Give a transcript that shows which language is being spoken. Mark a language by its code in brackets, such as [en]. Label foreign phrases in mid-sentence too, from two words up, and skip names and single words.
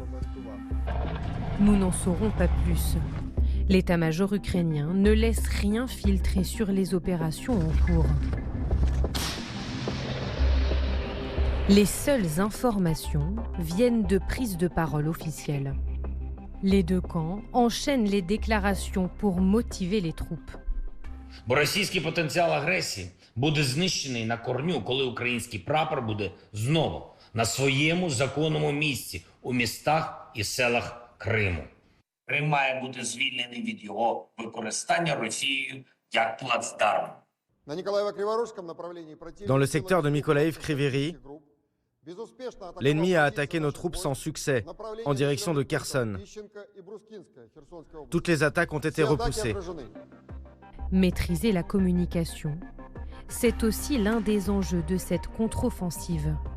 [fr] Nous n'en saurons pas plus. L'état-major ukrainien ne laisse rien filtrer sur les opérations en cours. Les seules informations viennent de prises de parole officielles. Les deux camps enchaînent les déclarations pour motiver les troupes. [uk] Бо російський потенціал агресії буде знищений на корню, коли український прапор буде знову на своєму законному місці у містах і селах Криму. Крим має бути звільнений від його використання Росією як плацдарм. [fr] Dans le secteur de Mykolaïv-Kryvyi, l'ennemi a attaqué nos troupes sans succès, en direction de Kherson. Toutes les attaques ont été repoussées. Maîtriser la communication, c'est aussi l'un des enjeux de cette contre-offensive.